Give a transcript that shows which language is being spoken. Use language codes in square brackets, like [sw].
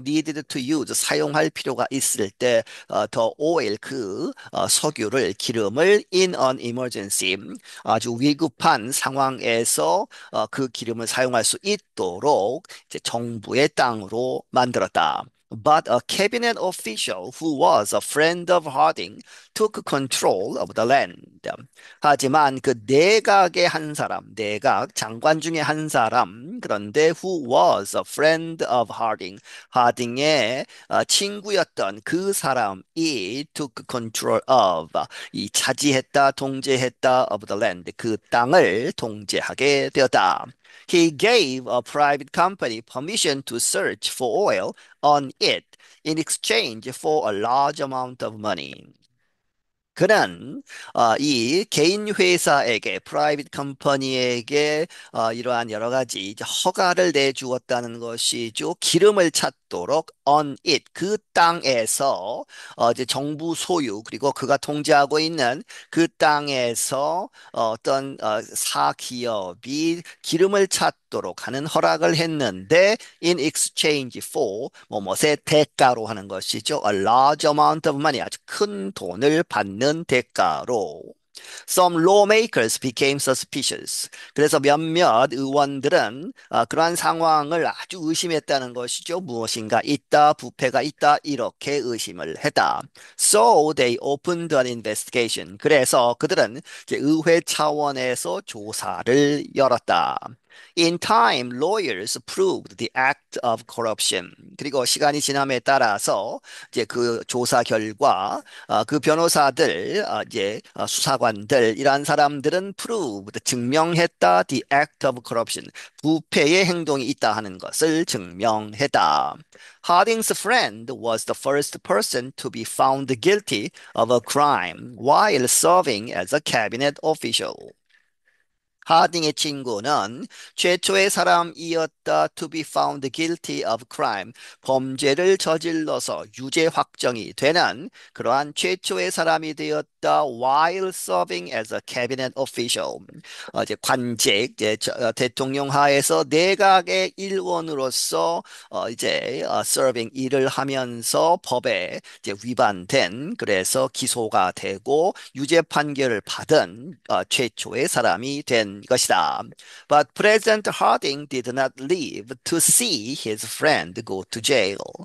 [en] needed to use [ko] 사용할 필요가 있을 때 [en] the oil [ko] 그 석유를 기름을 [en] in an emergency [ko] 아주 위급한 상황에서 그 기름을 사용할 수 있도록 이제 정부의 땅으로 만들었다. [en] But a cabinet official who was a friend of Harding took control of the land. [ko] 하지만 그 내각의 한 사람, 내각 장관 중에 한 사람, 그런데 [en] who was a friend of Harding, [ko] 하딩의 친구였던 그 사람이 [en] took control of, [ko] 이 차지했다, 통제했다 [en] of the land, [ko] 그 땅을 통제하게 되었다. [en] He gave a private company permission to search for oil on it in exchange for a large amount of money. [ko] 그는 이 개인 회사에게 프라이빗 컴퍼니에게 이러한 여러 가지 이제 허가를 내주었다는 것이죠. 기름을 찾도록 [en] on it [ko] 그 땅에서 이제 정부 소유 그리고 그가 통제하고 있는 그 땅에서 어떤 사기업이 기름을 찾도록 하는 허락을 했는데 [en] in exchange for [ko] 뭐뭐의 대가로 하는 것이죠. [en] A large amount of money [ko] 아주 큰 돈을 받는 대가로 [en] Some lawmakers became suspicious. [ko] 그래서 몇몇 의원들은 그러한 상황을 아주 의심했다는 것이죠. 무엇인가 있다, 부패가 있다, 이렇게 의심을 했다. [en] So they opened an investigation. [ko] 그래서 그들은 이제 의회 차원에서 조사를 열었다. [en] In time, lawyers proved the act of corruption. [ko] 그리고 시간이 지남에 따라서 이제 그 조사 결과 그 변호사들, 이제 수사관들 이러한 사람들은 proved 증명했다 [en] the act of corruption [ko] 부패의 행동이 있다 하는 것을 증명했다. [en] Harding's friend was the first person to be found guilty of a crime while serving as a cabinet official. [ko] 하딩의 친구는 최초의 사람이었다 [en] to be found guilty of crime. [ko] 범죄를 저질러서 유죄 확정이 되는 그러한 최초의 사람이 되었다 [en] while serving as a cabinet official. [ko] 이제 관직, 이제 대통령 하에서 내각의 일원으로서 이제 serving 일을 하면서 법에 이제 위반된 그래서 기소가 되고 유죄 판결을 받은 최초의 사람이 된 것이다. [en] But President Harding did not live to see his friend go to jail.